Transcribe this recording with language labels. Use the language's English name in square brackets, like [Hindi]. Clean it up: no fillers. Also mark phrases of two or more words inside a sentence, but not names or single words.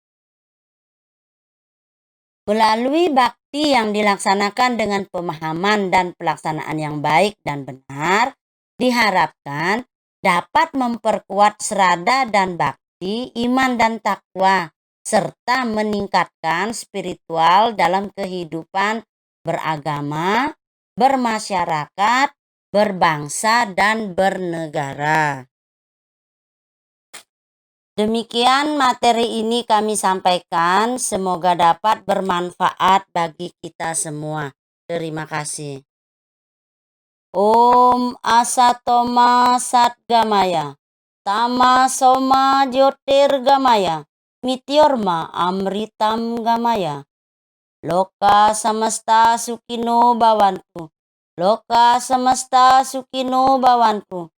[Indonesian] Melalui bakti yang dilaksanakan dengan pemahaman dan pelaksanaan yang baik dan benar, diharapkan dapat memperkuat srada dan bakti, iman dan takwa, serta meningkatkan spiritual dalam kehidupan beragama, bermasyarakat, berbangsa, dan bernegara. Demikian materi ini kami sampaikan, semoga dapat bermanfaat bagi kita semua. Terima kasih. [Sanskrit] Om Asatoma Satgamaya, Tama Soma Jyotirgamaya, Mityorma Amritam Gamaya. Loka samasta sukino bhavantu. Loka samasta sukino bhavantu.